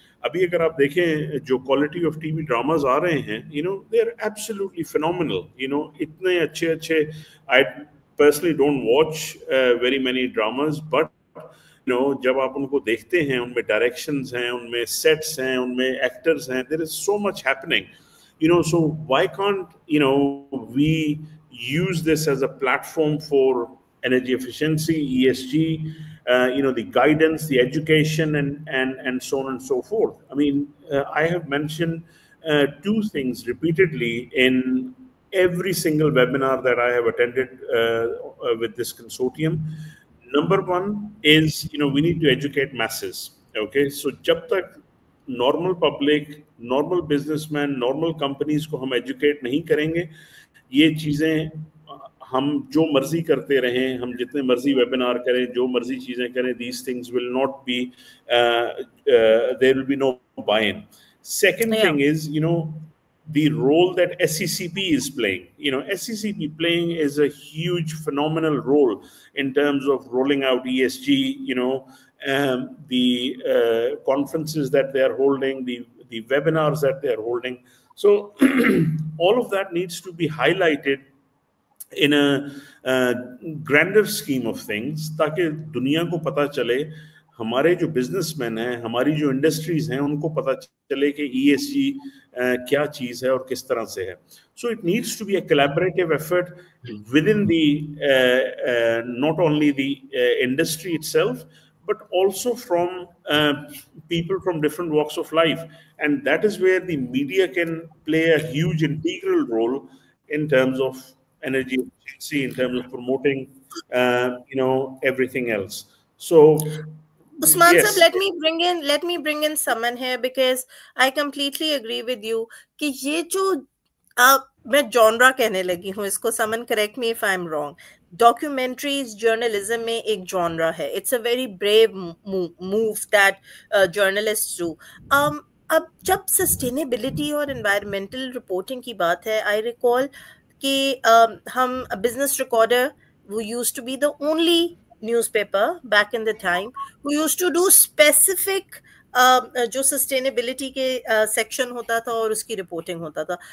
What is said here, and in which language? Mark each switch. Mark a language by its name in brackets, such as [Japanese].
[Urdu] ابھی اگر آپ دیکھیں جو quality of T V dramas آ رہے ہیں, [English] they are absolutely phenomenal. [Urdu] اتنے اچھے [English] I personally don't watch very many dramas, but [Urdu] جب آپ ان کو دیکھتے ہیں, ان میں ڈائریکشنز ہیں, ان میں سیٹس ہیں, ان میں ایکٹرز ہیں, [English] there is so much happening. So why can't we use this as a platform for energy efficiency, ESG, the guidance, the education, and so on and so forth. I mean, I have mentioned two things repeatedly in every single webinar that I have attended with this consortium. Number one is, we need to educate masses. Okay, so [Urdu] jab tak [English] normal public, normal businessmen, normal companies [Urdu] کو ہم educate نہیں کریں گے, یہ چیزیں ہم جو مرضی کرتے رہیں, ہم جتنے مرضی ویبینار کریں, جو مرضی چیزیں کریں, [English] these things will not be, there will be no buy-in. Second thing is, the role that SCCP is playing. SCCP playing is a huge, phenomenal role in terms of rolling out ESG, the conferences that they are holding, the webinars that they are holding. So all of that needs to be highlighted in a grander scheme of things, [Urdu] تاکہ دنیا کو پتہ چلے, ہمارے جو business man ہیں, ہماری جو انڈسٹریز ہیں, ان کو پتہ چلے کہ ESG کیا چیز ہے اور کس طرح سے ہے. [English] So it needs to be a collaborative effort within the not only the industry itself, but also from people from different walks of life. And that is where the media can play a huge integral role in terms of energy efficiency, in terms of promoting, everything else. So, Usman yes. sir, let me bring in someone here, because I completely agree with you [Urdu] کہ یہ جو میں جانرا کہنے لگی ہوں, اس کو [English] someone correct me if I'm wrong. [Urdu] Documentaries journalism میں ایک genre ہے. [English] It's a very brave move that journalists do. [Urdu] اب جب سسٹینیبلٹی اور انوائرمنٹل رپورٹنگ کی بات ہے, [English] I recall [Urdu] کہ ہم business recorder [English] who used to be the only newspaper back in the time who used to do specific [Urdu] جو sustainability کے سیکشن ہوتا تھا اور اس کی رپورٹنگ ہوتا تھا.